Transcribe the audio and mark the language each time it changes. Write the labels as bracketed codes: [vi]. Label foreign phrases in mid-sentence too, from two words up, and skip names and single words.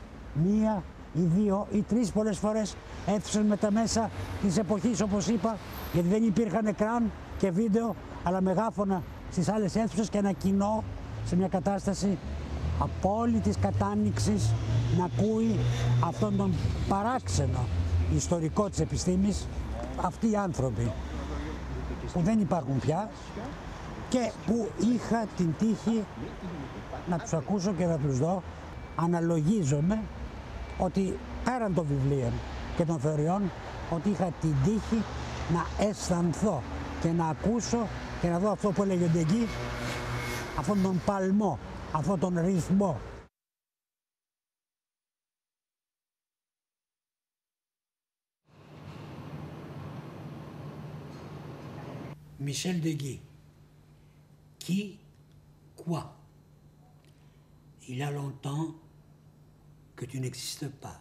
[el] μία ή δύο ή τρεις πολλές φορές αίθουσες με τα μέσα της εποχής, όπως είπα, γιατί δεν υπήρχαν εκράν και βίντεο, αλλά μεγάφωνα στις άλλες αίθουσες και ένα κοινό σε μια κατάσταση απόλυτης κατάνοιξης να ακούει αυτόν τον παράξενο ιστορικό της επιστήμης, αυτοί οι άνθρωποι που δεν υπάρχουν πια και που είχα την τύχη να τους ακούσω και να τους δω. Αναλογίζομαι ότι πέραν των βιβλίων και των θεωριών, ότι είχα την τύχη να αισθανθώ και να ακούσω και να δω αυτό που έλεγε ο Ντεγκί, αυτόν τον παλμό, αυτόν τον ρυθμό. [fr] Michel Deguy. Qui, quoi? Il y a longtemps que tu n'existes pas.